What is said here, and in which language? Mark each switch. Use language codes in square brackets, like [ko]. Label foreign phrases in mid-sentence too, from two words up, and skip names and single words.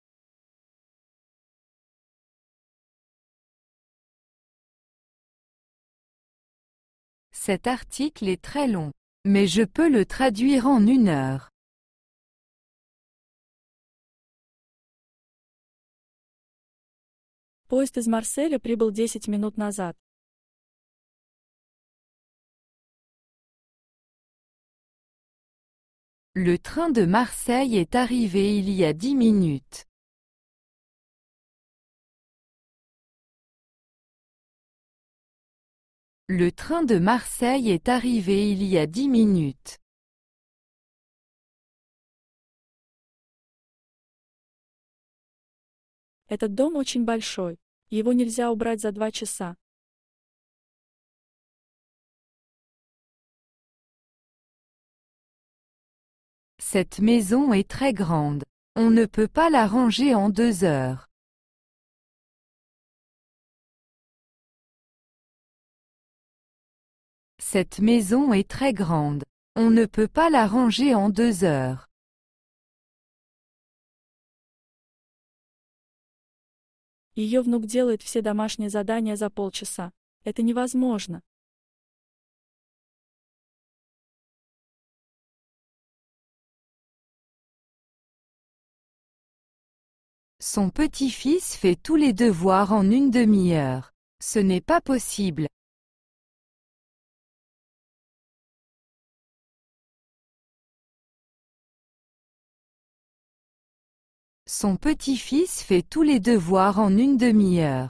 [fr] Cet article est très long, mais je peux le traduire en 1 heure. [ru] Поезд из Марселя прибыл 10 минут назад. [fr] Le train de Marseille est arrivé il y a 10 minutes. Le train de Marseille est arrivé il y a 10 minutes. [ru] Этот дом очень большой. Его нельзя убрать за 2 часа. [fr] Cette maison est très grande. On ne peut pas la ranger en 2 heures. Cette maison est très grande. On ne peut pas la ranger en 2 heures. [ru] Ее внук делает все домашние задания за полчаса. Это невозможно. [fr] Son petit-fils fait tous les devoirs en une demi-heure. Ce n'est pas possible. Son petit-fils fait tous les devoirs en une demi-heure.